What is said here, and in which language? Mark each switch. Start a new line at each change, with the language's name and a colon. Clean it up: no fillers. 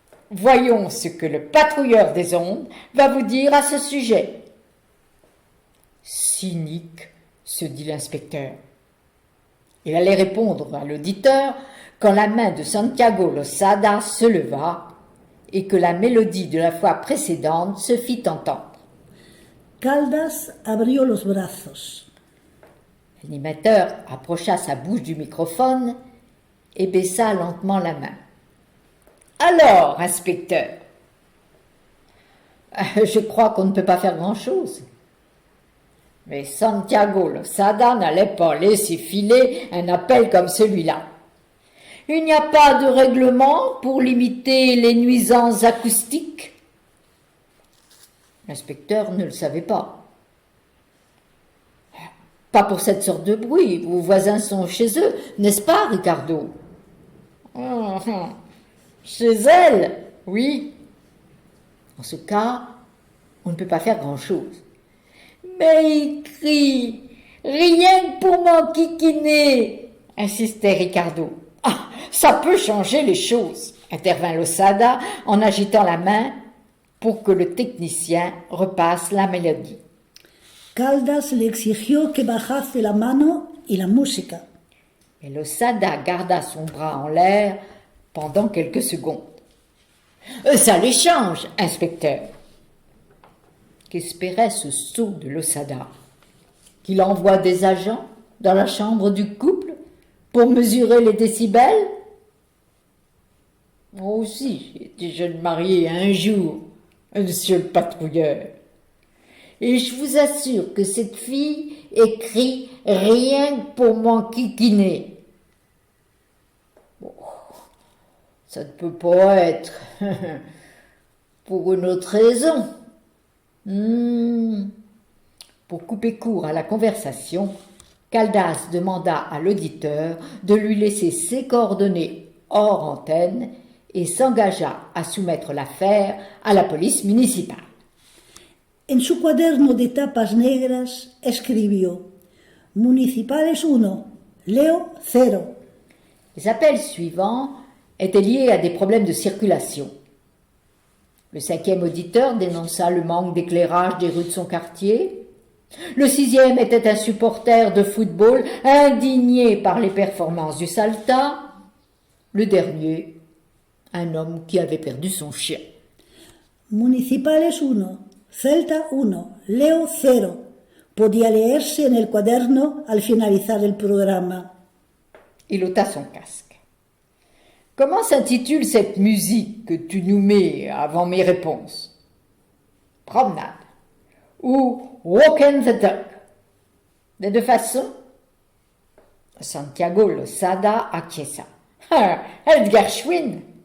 French: Voyons ce que le patrouilleur des ondes va vous dire à ce sujet. Cynique, se dit l'inspecteur. Il allait répondre à l'auditeur quand la main de Santiago Losada se leva et que la mélodie de la fois précédente se fit entendre.
Spanish: Caldas abrió los brazos.
French: L'animateur approcha sa bouche du microphone et baissa lentement la main. Alors, inspecteur, je crois qu'on ne peut pas faire grand-chose. Mais Santiago Losada n'allait pas laisser filer un appel comme celui-là. Il n'y a pas de règlement pour limiter les nuisances acoustiques. L'inspecteur ne le savait pas. Pas pour cette sorte de bruit. Vos voisins sont chez eux, n'est-ce pas, Ricardo? Chez elle, oui. En ce cas, on ne peut pas faire grand-chose. Mais il crie, rien que pour m'enquiquiner, insistait Ricardo. Ah, ça peut changer les choses, intervint Losada en agitant la main pour que le technicien repasse la mélodie.
Spanish: Caldas le exigió que bajase la mano y la música.
French: Et Losada garda son bras en l'air pendant quelques secondes. Ça les change, inspecteur. Qu'espérait ce sot de Losada? Qu'il envoie des agents dans la chambre du couple pour mesurer les décibels? Moi aussi, j'ai été jeune mariée un jour, monsieur le patrouilleur. Et je vous assure que cette fille écrit rien que pour m'enquiquiner. Bon, ça ne peut pas être pour une autre raison. Pour couper court à la conversation, Caldas demanda à l'auditeur de lui laisser ses coordonnées hors antenne et s'engagea à soumettre l'affaire à la police municipale.
Spanish: En su cuaderno de tapas negras escribió: Municipales 1, Leo 0.
French: Les appels suivants étaient liés à des problèmes de circulation. Le 5e auditeur dénonça le manque d'éclairage des rues de son quartier. Le 6e était un supporter de football indigné par les performances du Salta. Le dernier, un homme qui avait perdu son chien. Municipales 1, Celta 1, Leo 0.
Spanish: Podía leerse en el cuaderno al finalizar el programa.
French: Il ôta son casque. Comment s'intitule cette musique que tu nous mets avant mes réponses? Promenade ou Walk in the Duck? Des deux façons? Santiago Losada acquiesça. Edgar Schwinn!